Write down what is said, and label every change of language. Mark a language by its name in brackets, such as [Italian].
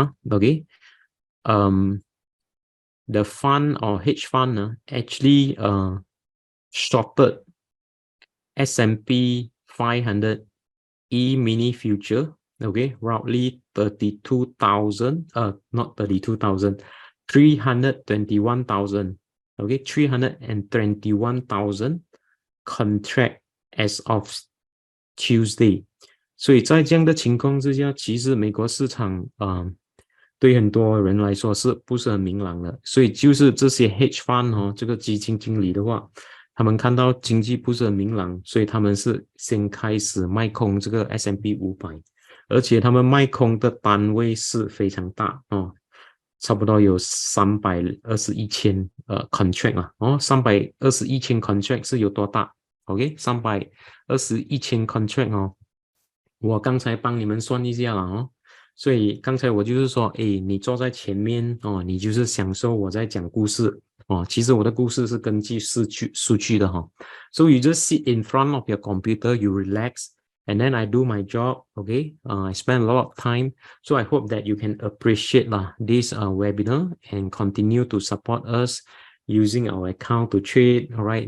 [English] okay, the fund or hedge fund actually shorted S&P 500 E-mini future, okay, roughly 321,000, okay, 321,000 contract as of Tuesday. [Chinese] 所以在这样的情况之下，其实美国市场对很多人来说是不是很明朗的？所以就是这些 hedge fund 这个基金经理的话，他们看到经济不是很明朗，所以他们是先开始卖空这个 S&P 500，而且他们卖空的单位是非常大差不多有321千contract321千 contract 是有多大 ？OK， 321千 contract我刚才帮你们算一下了所以刚才我就是说，你坐在前面你就是享受我在讲故事其实我的故事是根据数据的 [English] So you just sit in front of your computer, you relax, and then I do my job, okay? I spend a lot of time, so I hope that you can appreciate this webinar and continue to support us using our account to trade, all right?